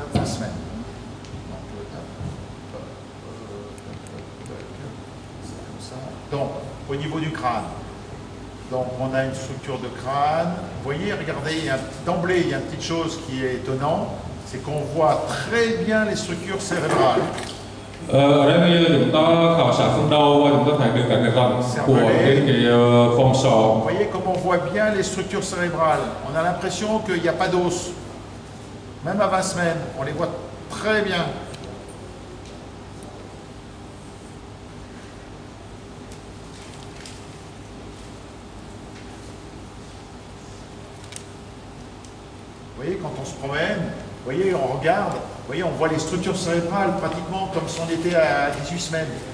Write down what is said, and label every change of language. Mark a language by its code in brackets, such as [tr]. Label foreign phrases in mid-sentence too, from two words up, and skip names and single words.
[fr] 20 semaines. Comme ça. Donc, au niveau du crâne. Donc, on a une structure de crâne. Vous voyez, regardez, d'emblée, il y a une petite chose qui est étonnante, c'est qu'on voit très bien les structures cérébrales. [vi] Ở đây bây giờ chúng ta khảo sát phần đầu và chúng ta thấy được các cái răng của trên cái vòng sọ. [fr] Vous voyez comme on voit bien les structures cérébrales. On a l'impression qu'il n'y a pas d'os. Même à 20 semaines, on les voit très bien. Vous voyez, quand on se promène, vous voyez, on regarde, vous voyez, on voit les structures cérébrales pratiquement comme si on était à 18 semaines.